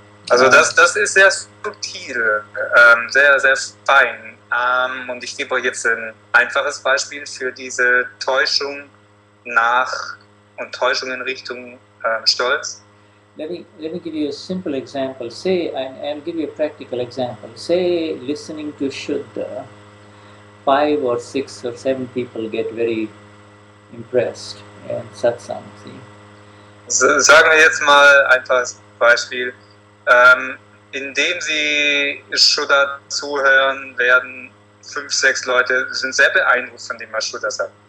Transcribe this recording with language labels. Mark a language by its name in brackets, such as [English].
[German] Also das ist sehr subtil, sehr, sehr fein. Und ich gebe euch jetzt ein einfaches Beispiel für diese Täuschung und Täuschung in Richtung Stolz. [English] Let me give you a simple example. Say, I'll give you a practical example. Say, listening to Shuddha, 5 or 6 or 7 people get very impressed in Satsang. See? [German] Sagen wir jetzt mal ein einfaches Beispiel. Indem sie Shuddha zuhören, werden 5, 6 Leute sind sehr beeindruckt von dem, was Shuddha sagt.